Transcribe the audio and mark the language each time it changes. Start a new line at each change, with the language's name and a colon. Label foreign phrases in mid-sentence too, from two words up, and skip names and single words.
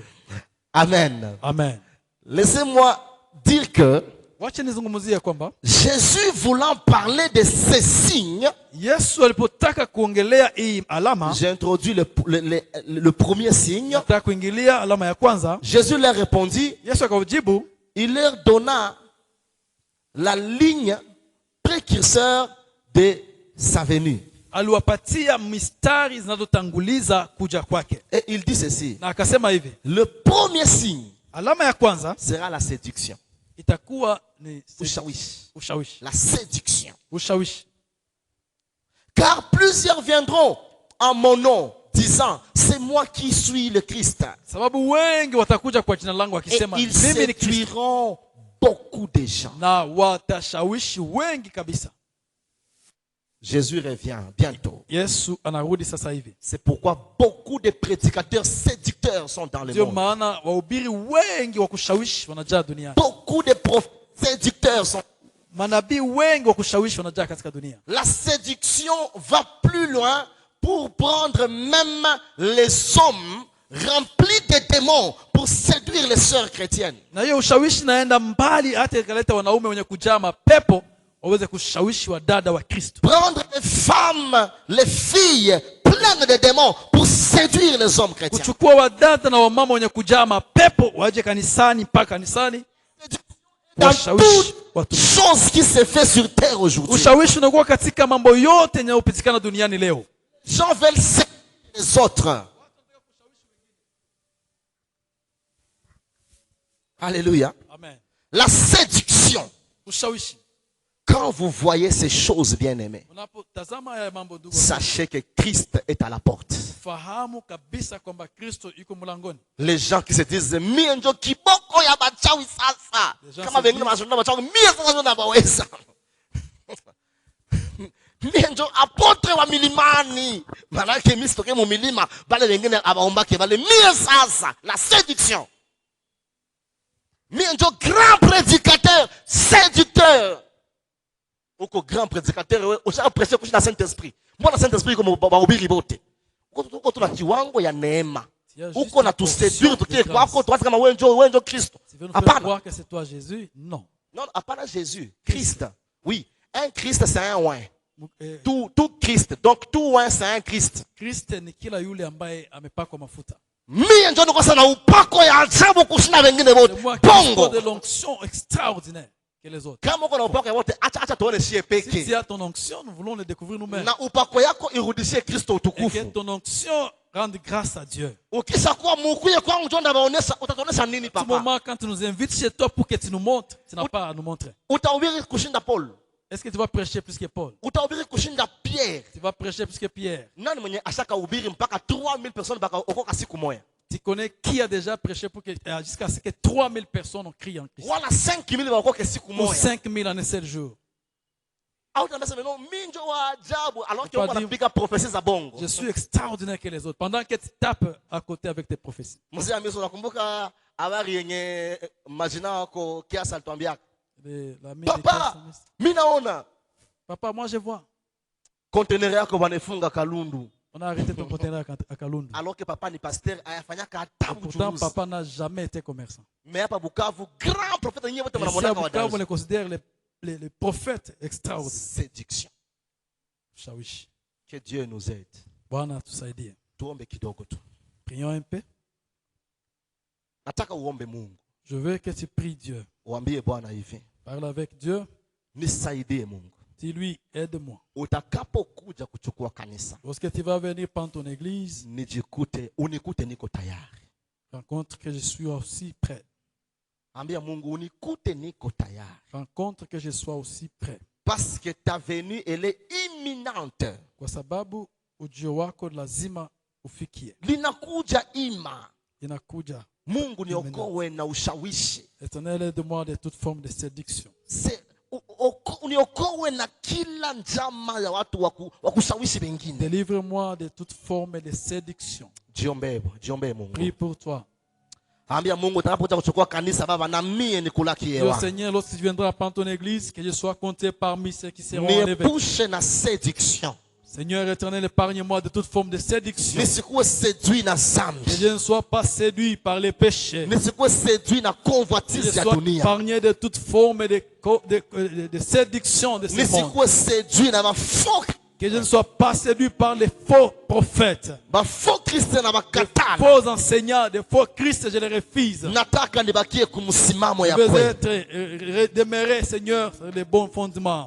French: Amen. Amen. Laissez-moi dire que
Swahili: Wacha nizungumzie kwamba
French: Jésus voulant parler de ces signes,
Swahili: Yesu alipotaka kuongelea hii alama,
French: j'ai introduit le premier signe.
Swahili: nataka kuingilia alama ya kwanza.
French: Jésus leur répondit,
Swahili: Yesu akajibu,
French: il leur donna la ligne précurseur de sa venue.
Swahili: aliwapatia mistari zinazotanguliza kuja kwake.
French: Et il dit ceci,
Swahili: Na akasema hivi,
French: le premier signe
Swahili: alama ya kwanza
French: sera la séduction.
Swahili: itakuwa ni Ushawishi.
French: La séduction.
Swahili: Ushawishi.
French: Car plusieurs viendront en mon nom, disant, c'est moi qui suis le Christ.
Swahili: Sababu wengi watakuja kwa jina langu
French: Et
Swahili: wakisema
French: ils
Swahili: mimi ni Kristo,
French: séduiront beaucoup de gens.
Swahili: na watashawishi wengi kabisa.
French: Jésus revient bientôt.
Swahili: Yesu anarudi sasa hivi.
French: C'est pourquoi beaucoup de prédicateurs séducteurs sont dans le
Swahili: Ndio
French: monde.
Swahili: maana wahubiri wengi wa kushawishi wanajaa duniani.
French: Beaucoup de prophètes séducteurs sont.
Swahili: Manabii wengi wa kushawishi wanajaa katika dunia.
French: La séduction va plus loin pour prendre même les hommes remplis de démons pour séduire les sœurs chrétiennes.
Swahili: Na hiyo ushawishi naenda mbali hata ikaleta wanaume wenye kujaa mapepo waweze kushawishi wadada wa Kristo.
French: Prendre les femmes, les filles pleines de démons pour séduire les hommes chrétiens.
Swahili: Kuchukua wadada na wamama wenye kujaa mapepo waje kanisani, mpaka kanisani.
French: Dans toute chose qui se fait sur terre aujourd'hui.
Swahili: Ushawishi unakuwa katika mambo yote yanayopitikana duniani leo.
French: Gens veulent séduire les autres. Alléluia. Amen. La séduction.
Swahili: Ushawishi.
French: Quand vous voyez ces choses, bien-aimés,
Swahili: Unapotazama haya mambo ndugu,
French: sachez que Christ est à la porte.
Swahili: fahamu kabisa kwamba Kristo yuko mlangoni.
French: Les gens qui se disent
Swahili: mie njo kiboko ya bachawi sasa, kama wengine wanasema bachawi mie sasa ndio nabaweza. Mie njo apotre wa milimani, maana yake mimi sitoke mu milima, bale wengine abaombake bale mie sasa.
French: La séduction.
Swahili: Mie njo
French: grand prédicateur, séducteur.
Swahili: Uko
French: grand prédicateur
Swahili: wewe usha prêcher kushina Saint-Esprit. Mbona Saint-Esprit comme bahubiri bote? Uko tuna kiwango ya neema. Uko na tuseduire tukie kwako tuanze kama wewe njo Kristo. Hapana.
French: Croire que c'est toi Jésus? Non. Non, hapana Jésus, Christ. Oui, un Christ c'est un oin. Tout Christ. Donc tout oin c'est un Christ.
Swahili: Christ ni kila yule ambaye amepakwa mafuta. Mimi ndio niko sana upako ya ajabu kushinda wengine wote.
French: Bongo de l'onction extraordinaire que les autres.
Swahili: Kama uko na upako ya wote, acha tuone sie peke.
French: Si tu as ton onction, nous voulons le découvrir nous-mêmes.
Swahili: Na upako yako irudishie Kristo utukufu.
French: Et que ton onction rende grâce à Dieu.
Swahili: Ukishakuwa mkuye kwangu ndio ndabaonesha, utatuonesha nini papa?
French: À ce moment quand tu nous invites chez toi pour que tu nous montres, tu n'as pas à nous montrer.
Swahili: Utahubiri kushinda Paul.
French: Est-ce que tu vas prêcher plus que Paul?
Swahili: Utahubiri kushinda Pierre.
French: Tu vas prêcher plus que Pierre.
Swahili: Nani mwenye ashaka hubiri mpaka 3000 personnes baka okoka siku moja?
French: Tu connais qui a déjà prêché pour que jusqu'à ce que 3000 personnes ont crié en Christ?
Swahili: Wala 5000 bakoka siku
French: Ou
Swahili: moja.
French: 5000 en un seul jour. Je suis extraordinaire que les autres. Pendant que tu tapes à côté avec tes prophéties. Papa, papa, moi je vois. On a arrêté ton conteneur à Kalundu. Alors que papa ni pasteur, pourtant papa n'a jamais été commerçant. Mais à Bukavu, grand prophète, on les considère les prophètes extraordinaires. Séduction.
Swahili: Shawishi.
French: Que Dieu nous aide.
Swahili: Bwana tusaidie. Tuombe kidogo tu.
French: Prions un peu.
Swahili: Nataka uombe Mungu.
French: Je veux que tu pries Dieu.
Swahili: Uambie Bwana hivi.
French: Parle avec Dieu.
Swahili: Nisaidie Mungu.
French: Dis-lui, aide-moi.
Swahili: Utakapokuja kuchukua kanisa.
French: Lorsque tu vas venir prendre ton église,
Swahili: unikute niko tayari.
French: Rencontre que je suis aussi prêt.
Swahili: Ambia Mungu unikute niko tayari.
French: Rencontre que je sois aussi prêt. Parce que ta venue elle est imminente.
Swahili: Kwa sababu ujio wako lazima ufikie. Linakuja ima. Inakuja. Mungu niokoe na ushawishi.
French: Éternel, aide-moi de toute forme de séduction.
Swahili: Uniokoe na kila njama ya watu wa kushawishi wengine.
French: Délivre-moi de toute forme de séduction.
Swahili: Jiombe Mungu.
French: Prie pour toi.
Swahili: Ambia Mungu utakapokuja kuchukua kanisa baba na mie nikulakie wa.
French: Seigneur, lorsque tu viendras prendre ton église, que je sois compté parmi ceux qui seront enlevés.
Swahili: Niepushe na séduction.
French: Seigneur éternel, épargne-moi de toute forme de séduction.
Swahili: Nisikuwe séduit na zambi.
French: Que je ne sois pas séduit par les péchés.
Swahili: Nisikuwe séduit na convoitise ya dunia.
French: Que je sois épargné de toute forme de séduction de ce monde.
Swahili: Nisikuwe séduit na faux.
French: Que je ne sois pas séduit par les faux prophètes. Des faux enseignants, des faux Christ, je les refuse. Je veux demeurer, Seigneur, sur les bons fondements.